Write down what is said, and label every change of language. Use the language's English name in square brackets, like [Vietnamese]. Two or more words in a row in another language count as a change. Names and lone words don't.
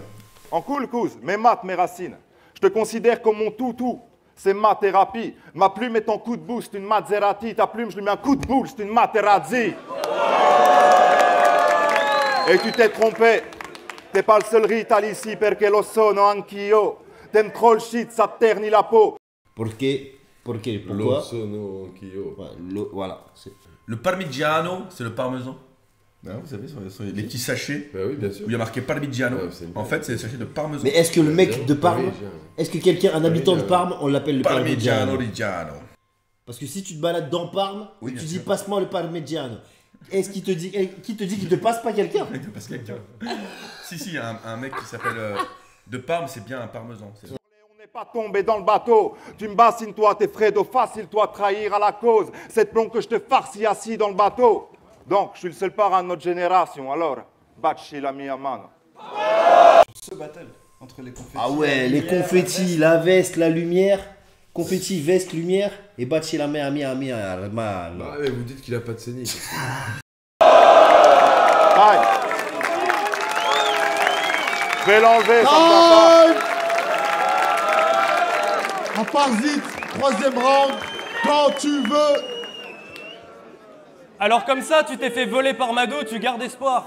[French] En cool, Kouz. Mes maths, mes racines. Je te considère comme mon toutou. C'est ma thérapie. Ma plume est ton coup de boost, une Maserati. Ta plume, je lui mets un coup de boule, c'est une Materazzi. Et tu t'es trompé. T'es pas le seul rital ici, [Italian] perché lo sono anch'io. [French] T'aimes trop le shit, ça te ternit la peau. Pourquoi [Italian] Lo sono anch'io. [French] Ouais, voilà. Le parmigiano, c'est le parmesan. Non, vous savez, sur les petits sachets Bah oui, bien sûr. où il y a marqué parmigiano. Ouais, c'est En fait, c'est des sachets de parmesan. Mais est-ce que le mec de Parme, Parmigiano. est-ce que quelqu'un, un habitant de Parme, on l'appelle le Parmigiano Parmigiano? Reggiano. Parce que si tu te balades dans Parme, Oui, et tu bien dis sûr. passe-moi le Parmigiano, est-ce qu'il te dit qu'il te passe pas quelqu'un? Parce que quelqu'un. Si, un mec qui s'appelle de Parme, c'est bien un parmesan. C'est- On n'est pas tombé dans le bateau. Tu me bassines, toi, t'es Fredo, facile, toi, trahir à la cause. Cette plombe que je te farcis assis dans le bateau. Donc, je suis le seul parent de notre génération, alors, [Italian] baci la mia mano. [French] Ce battle entre les confettis. Ah ouais, les confettis, la veste, la lumière, confettis, veste, lumière, et [Italian] baci la mia [French] Ah mano. mais vous dites qu'il a pas de scénique. Aïe. Je vais l'enlever, ça me va pas. À Parzit, 3e round, quand tu veux. Alors comme ça, tu t'es fait voler par Mado, tu gardes espoir.